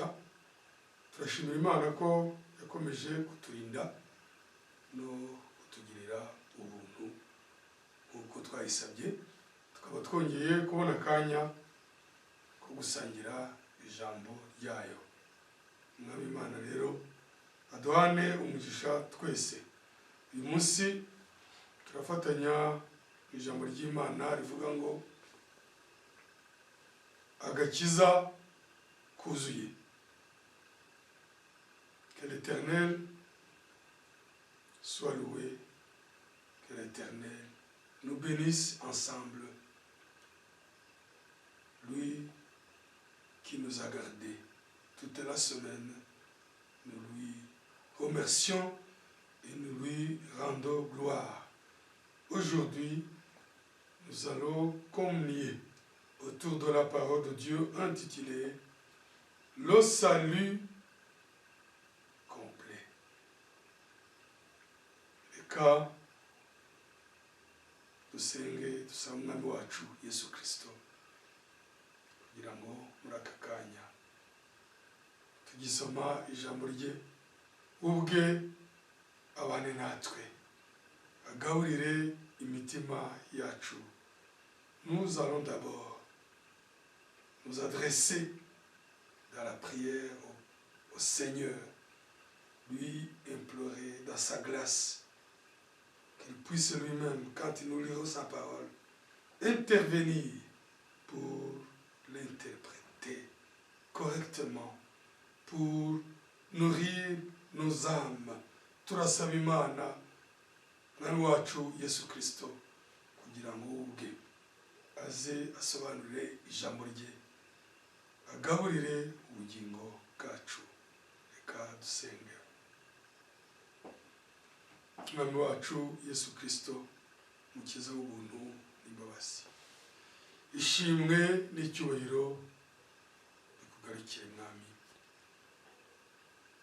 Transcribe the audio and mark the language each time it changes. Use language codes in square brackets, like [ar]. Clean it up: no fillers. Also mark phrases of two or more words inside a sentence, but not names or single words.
[rw] Turashimira Imana ko yakomeje kuturinda no kutugirira ubuntu nk'uko twayisabye, tukaba twongeye kubona akanya ko gusangira ijambo ryayo. Umwami Imana rero aduhane umugisha twese. Uyu munsi turafatanya ijambo ry'Imana rivuga ngo agakiza kuzuye. [fr] Que l'Éternel soit loué, que l'Éternel nous bénisse ensemble, lui qui nous a gardés toute la semaine. Nous lui remercions et nous lui rendons gloire. Aujourd'hui, nous allons communier autour de la parole de Dieu intitulée Le salut complet. [rw] Reka dusenge dusaba umwami wacu Yesu Kristo kugira ngo muri aka kanya tugisoma ijambo rye ubwe abane natwe agaburire imitima yacu. [fr] Nous allons d'abord nous adresser dans la prière au Seigneur, lui implorer dans sa grâce qu'il puisse lui-même, quand il nous lira sa parole, intervenir pour l'interpréter correctement, pour nourrir nos âmes. [rw] Turasaba Imana mwami wacu Yesu Kristo kugira ngo ubwe aze asobanurire ijambo rye agaburire ubugingo bwacu. Reka dusenge. Mwami wacu Yesu Kristo mukiza w'ubuntu n'imbabazi, ishimwe n'icyubahiro bikugarukire mwami.